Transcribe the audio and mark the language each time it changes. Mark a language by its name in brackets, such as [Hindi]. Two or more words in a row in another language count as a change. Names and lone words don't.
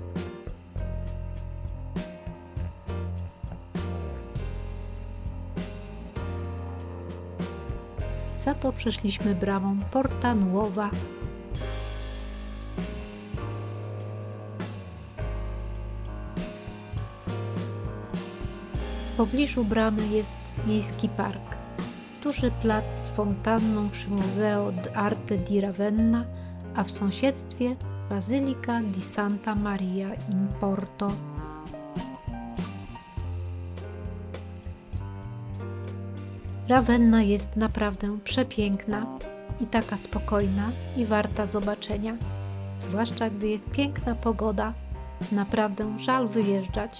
[Polish] Za to przeszliśmy bramą Porta Nuova. W pobliżu bramy jest miejski park, duży plac z fontanną przy Museo d'Arte di Ravenna, a w sąsiedztwie Basilica di Santa Maria in Porto. Ravenna jest naprawdę przepiękna i taka spokojna i warta zobaczenia, zwłaszcza gdy jest piękna pogoda, naprawdę żal wyjeżdżać.